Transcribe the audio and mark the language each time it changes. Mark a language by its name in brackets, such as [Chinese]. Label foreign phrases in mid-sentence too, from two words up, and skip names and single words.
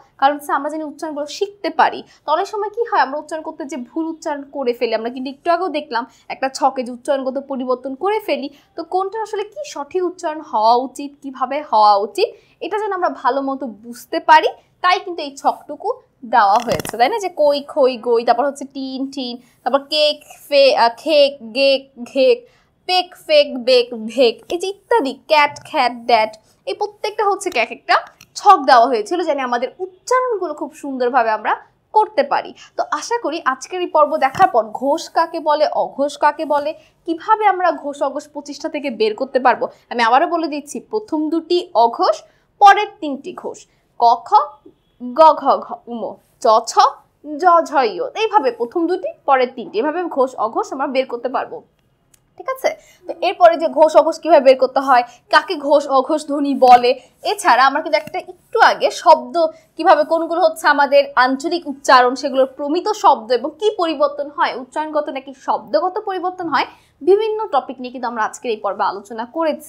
[Bangla] কারণ আমরা যেন উচ্চারণগুলো শিখতে পারি। তো অনেক সময় কি হয়, আমরা উচ্চারণ করতে যে ভুল উচ্চারণ করে ফেলি, আমরা কিন্তু একটু আগেও দেখলাম একটা ছকে যে উচ্চারণগত পরিবর্তন করে ফেলি। তো কোনটা আসলে কি সঠিক উচ্চারণ হওয়া উচিত, কিভাবে হওয়া উচিত, এটা যেন আমরা ভালো মতো বুঝতে পারি, তাই কিন্তু এই ছকটুকু দেওয়া হয়েছে, তাই না? যে কই, খই, গই, তারপর হচ্ছে টিন, টিন, তারপর কেক, খেক, গেক, ঘেক, পেক, ফেক, বেক, ভেক, এই যে ইত্যাদি, ক্যাট, খ্যাট, ড্যাট, এই প্রত্যেকটা হচ্ছে এক একটা ছক দেওয়া হয়েছিল যেন আমাদের উচ্চারণগুলো খুব সুন্দরভাবে আমরা করতে পারি। তো আশা করি আজকের এই পর্ব দেখার পর ঘোষ কাকে বলে, অঘোষ কাকে বলে, কিভাবে আমরা ঘোষ অঘোষ 25টা থেকে বের করতে পারবো। আমি আবারও বলে দিচ্ছি, প্রথম দুটি অঘোষ, পরের তিনটি ঘোষ, ক খ, গ ঘ ঘ উম, চ ছ, জ ঝ ই, এইভাবে প্রথম দুটি পরের তিনটি, এভাবে ঘোষ অঘোষ আমরা বের করতে পারবো। ঠিক আছে? তো এরপরে যে ঘোষ অঘোষ কিভাবে বের করতে হয়, কাকে ঘোষ অঘোষ ধ্বনি বলে, এছাড়া আমরা কিন্তু একটা একটু আগে শব্দ কিভাবে কোনগুলো হচ্ছে আমাদের আঞ্চলিক উচ্চারণ, সেগুলোর প্রমিত শব্দ এবং কি পরিবর্তন হয়, উচ্চারণগত নাকি শব্দগত পরিবর্তন হয়, বিভিন্ন টপিক নিয়ে কিন্তু আমরা আজকের এই পর্বে আলোচনা করেছি।